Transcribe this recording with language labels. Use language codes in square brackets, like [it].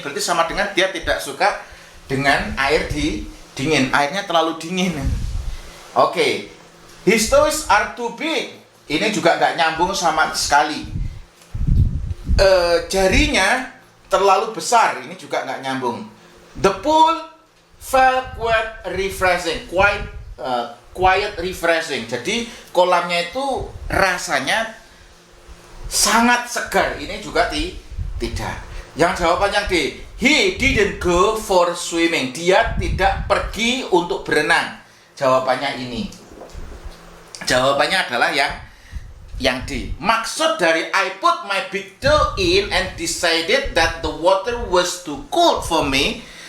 [id] Berarti sama dengan dia tidak suka dengan air dingin. Airnya terlalu dingin. Oke. [en] His toes are too big. [id] Ini juga nggak nyambung sama sekali. Jarinya terlalu besar. Ini juga nggak nyambung. [en] The pool felt quite refreshing. Quiet refreshing. [id] Jadi kolamnya itu rasanya sangat segar. Ini juga tidak. Yang jawaban yang D, [en] he didn't go for swimming. [id] Dia tidak pergi untuk berenang. Jawabannya ini. Jawabannya adalah yang D. Maksud dari [en] I put my big toe in and decided that the water was too cold for me.